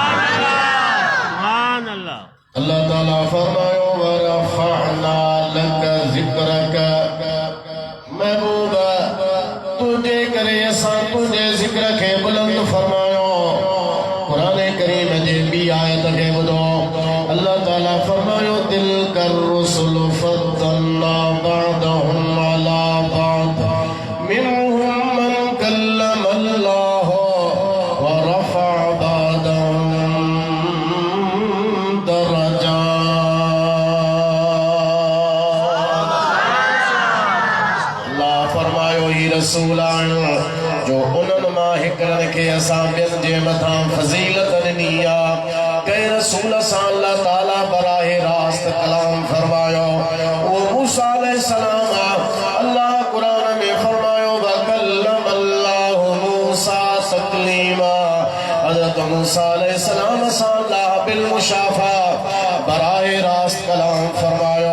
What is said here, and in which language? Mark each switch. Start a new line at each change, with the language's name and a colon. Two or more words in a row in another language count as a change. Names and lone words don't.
Sindhi: अल्लाह ताला फरमायो
Arabic: ورفعنا لك ذكرك,
Sindhi: महबूब तुझे करे असां तुझे जिक्र खे बुलंद फरमायो। क़ुरान करीम जे ॿी आयत खे ॿुधो, अल्लाह ताला फरमायो
Arabic: تلك الرسل فضلنا بعضهم على بعض منهم من كلم الله ورفع بعضهم
Sindhi: रसूलान जो उन्हनि मां हिकिड़नि खे असां ॿियनि जे मथां फज़ीलत ॾिनी आहे। कंहिं रसूल सां अल्लाह ताला बराहे रास्त कलाम फरमायो, उहो मूसा अलैहिस्सलाम आहे। अल्लाह क़ुरान में फरमायो
Arabic: وكلم الله موسى تكليما,
Sindhi: हज़रत मूसा अलैहिस्सलाम सां अल्लाह बिल मुशाफ़ा बराहे रास्त कलाम फरमायो।